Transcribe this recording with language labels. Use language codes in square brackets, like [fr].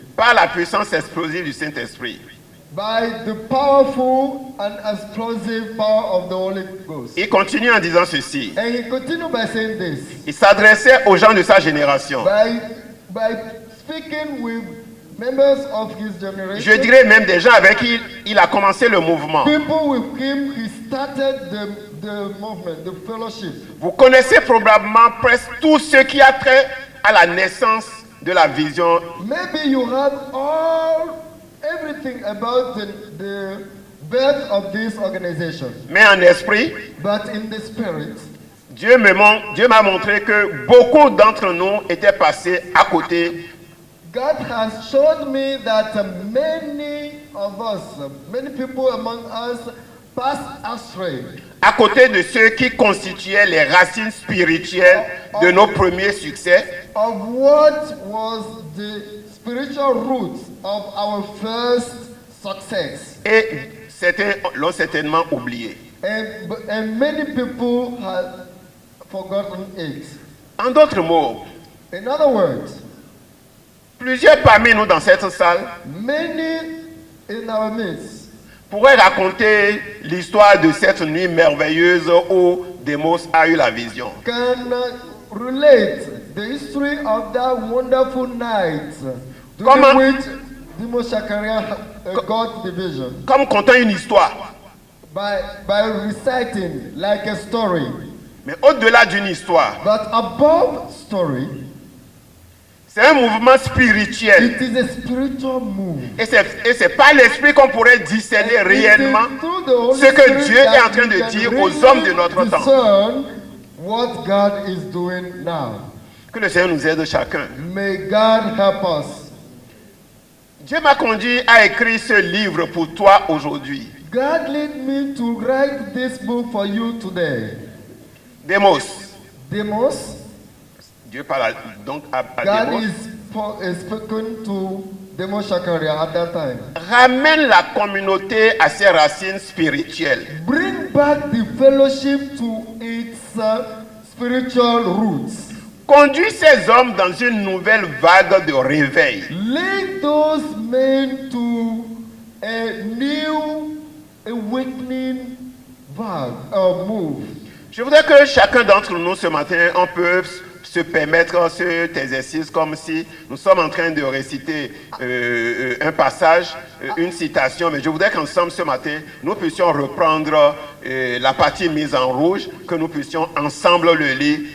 [fr] Par la puissance explosive du Saint-Esprit. [en] By the powerful and explosive power of the Holy Ghost. [fr] Il continue en disant ceci. [en] And he continued by saying this. [fr] Il s'adressait aux gens de sa génération. [en] By speaking with members of his generation. [fr] Je dirais même des gens avec qui il a commencé le mouvement. [en] People with him he started the movement, the fellowship. [fr] Vous connaissez probablement presque tout ce qui a trait à la naissance de la vision. [en] Maybe you have everything about the birth of this organization. [fr] Mais en esprit, [en] but in the spirit, [fr] Dieu m'a montré que beaucoup d'entre nous étaient passés à côté. [en] God has showed me that many of us, many people among us, passed astray. [fr] À côté de ceux qui constituaient les racines spirituelles de nos premiers succès. [en] Of what was the spiritual roots of our first success. [fr] Et certains l'ont certainement oublié. [en] And many people have forgotten it. [fr] En d'autres mots, [en] in other words, [fr] plusieurs parmi nous dans cette salle, [en] many in our midst, [fr] pourraient raconter l'histoire de cette nuit merveilleuse où Demos a eu la vision. [en] Can relate the history of that wonderful night during which Demos Shakarian got the vision. [fr] Comme contant une histoire. [en] By reciting like a story. [fr] Mais au-delà d'une histoire. [en] But above story. [fr] C'est un mouvement spirituel. [en] It is a spiritual move. [fr] Et c'est par l'esprit qu'on pourrait discerner réellement ce que Dieu est en train de dire aux hommes de notre temps. [en] What God is doing now. [fr] Que le Seigneur nous aide chacun. [en] May God help us. [fr] Dieu m'a conduit à écrire ce livre pour toi aujourd'hui. [en] God led me to write this book for you today. [fr] Demos. [en] Demos. [fr] Dieu parle donc à [en] God [fr] Demos. [en] is spoken to Demos Shakaria at that time. [fr] Ramène la communauté à ses racines spirituelles. [en] Bring back the fellowship to its spiritual roots. [fr] Conduis ces hommes dans une nouvelle vague de réveil. [en] Lead those men to a new awakening move. [fr] Je voudrais que chacun d'entre nous ce matin, on peut se permettre cet exercice comme si nous sommes en train de réciter un passage, une citation, mais je voudrais qu'ensemble ce matin, nous puissions reprendre la partie mise en rouge, que nous puissions ensemble le lire.